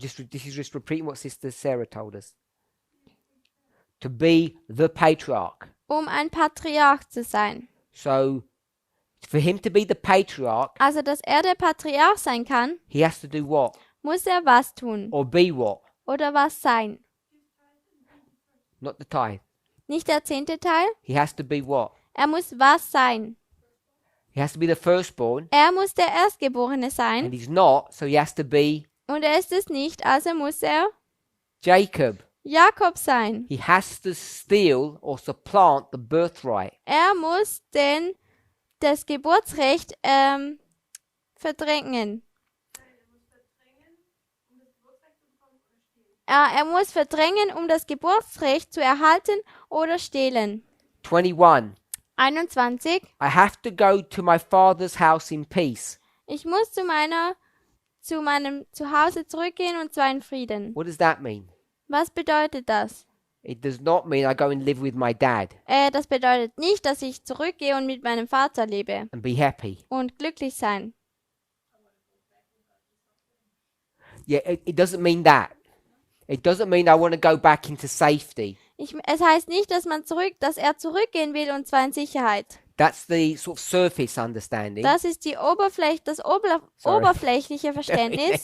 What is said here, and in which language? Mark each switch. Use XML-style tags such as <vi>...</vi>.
<en>This is just repeating what Sister Sarah told us. To be the patriarch.</en> <de>Um ein Patriarch zu sein.</de> <en>So, for him to be the patriarch,</en> <de>Also, dass er der Patriarch sein kann,</de> <en>he has to do what?</en> <de>muss er was tun</de> <en>Or be what?</en> <de>oder was sein.</de> <en>Not the tithe.</en> <de>Nicht der 10. Teil,</de> <en>He has to be what?</en> <de>er muss was sein.</de> <en>He has to be the firstborn,</en> <de>Er muss der Erstgeborene</de> <en>and</en> <de>sein</de> <en>he's not, so he has to be</en> <de>und er ist es nicht, also muss er</de> <en>Jacob.</en> <de>Jakob sein.</de> <en>He has to steal or supplant the birthright.</en> <de>Er muss das Geburtsrecht verdrängen. Er muss verdrängen, um das Geburtsrecht zu erhalten oder stehlen. 21. 21.</de> <en>I have to go to my father's house in peace.</en> <de>Ich muss zu meinem Zuhause zurückgehen und zwar in Frieden.</de> <en>What does that mean?</en> <de>Was bedeutet das?</de> <en>It does not mean I go and live with my dad</en> <de>Das bedeutet nicht, dass ich zurückgehe und mit meinem Vater lebe</de> <en>and be happy.</en> <de>und glücklich sein.</de> <en>Yeah, it doesn't mean that. It doesn't mean I want to go back into safety.</en> <de>Es heißt nicht, dass er zurückgehen will und zwar in Sicherheit.</de> <en>That's the sort of surface understanding.</en> <de>Das ist das oberflächliche Verständnis.</de>